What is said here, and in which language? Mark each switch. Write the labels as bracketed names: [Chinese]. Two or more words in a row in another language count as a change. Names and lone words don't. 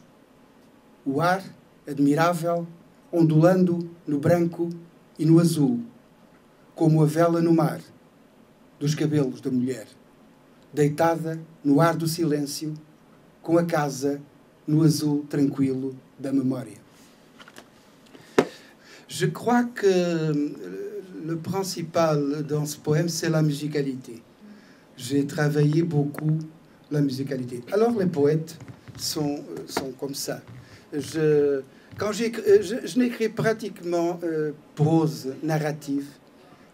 [Portuguese] O ar, admirável, ondulando no branco e no azul, como a vela no mar, dos cabelos da mulher, deitada no ar do silêncio, com a casa no azul tranquilo da memória. [French] Je crois que le principal dans ce poème, c'est la musicalité. J'ai travaillé beaucoup la musicalité. Alors les poètes sont comme ça. Je n'écris pratiquement prose narrative.